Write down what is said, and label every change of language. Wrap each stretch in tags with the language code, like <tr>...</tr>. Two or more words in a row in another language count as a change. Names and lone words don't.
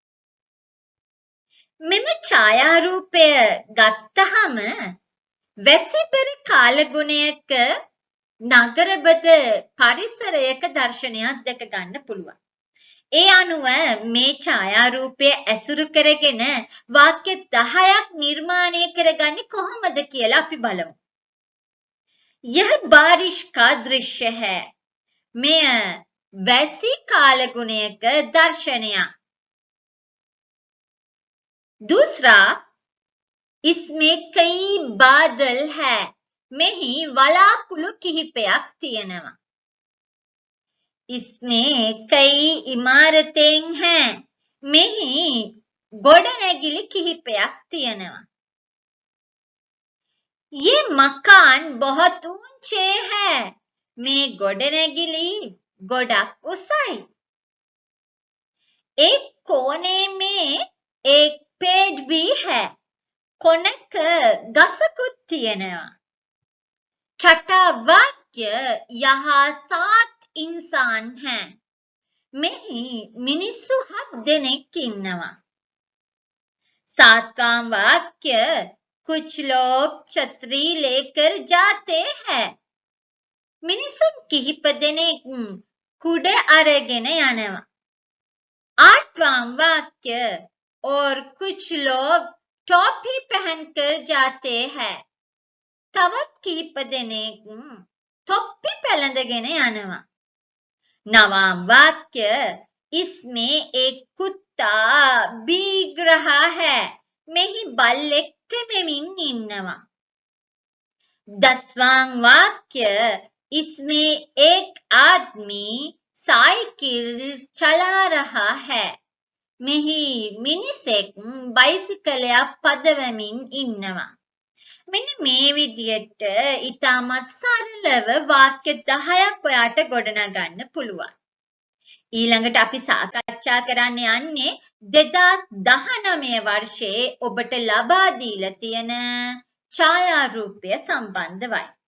<si>මෙම ඡායාරූපය ගත්තහම වැසිබර කාලගුණයක නගරබද පරිසරයක දර්ශනයක් දැක ගන්න පුළුවන්. ඒ අනුව මේ ඡායාරූපය ඇසුරු කරගෙන වාක්‍ය 10ක් නිර්මාණය කරගන්නේ කොහොමද කියලා අපි බලමු.</si> <hi>यह बारिश का दृश्य है.</hi> <si>මෙය වැසි කාලගුණයක දර්ශනයක්.</si> <hi>दूसरा, इसमें कई बादल है.</hi> <si>මෙහි වලාකුළු කිහිපයක් තියෙනවා.</si> <hi>इसमें कई इमारतें हैं.</hi> <si>මෙහි ගොඩනැගිලි කිහිපයක් තියෙනවා.</si> <hi>ये मकान बहुत ऊंचे है.</hi> <si>මේ ගොඩනැගිලි ගොඩක් උසයි.</si> <hi>एक कोने में एक पेड़ भी है.</hi> <si>කොනක ගසකුත් තියෙනවා.</si> <hi>छठा वाक्य यहाँ 7 इंसान हैं.</hi> <si>මෙහි මිනිස්සු 7 දෙනෙක් ඉන්නවා.</si> <hi>सातवां वाक्य कुछ लोग छतरी लेकर जाते हैं.</hi> <si>මිනිසුන් කිහිප දෙනෙක් කුඩ අරගෙන යනවා.</si> <hi>आठवां वाक्य और कुछ लोग टोपी पहनकर जाते हैं.</hi> <si>තවත් කිහිප දෙනෙක් තොප්පි පැළඳගෙන යනවා.</si> <hi>नवां वाक्य इसमें एक कुत्ता भीग रहा है.</hi> <si>මෙහි බල්ලෙක් තෙමෙමින් ඉන්නවා.</si> <hi>10वां वाक्य इसमें एक आदमी साइकिल चला रहा है.</hi> <si>මෙහි මිනිසෙක් බයිසිකලයක් පදවමින් ඉන්නවා. මෙන්න මේ විදියට ඉතාමත් සරලව වාක්‍ය 10ක් ඔයාට ගොඩනගන්න පුළුවන්. ඊළඟට අපි සාකච්ඡා කරන්න යන්නේ 2019 වර්ෂයේ ඔබට ලබා දීලා තියෙන ඡායාරූපය සම්බන්ධවයි.</si>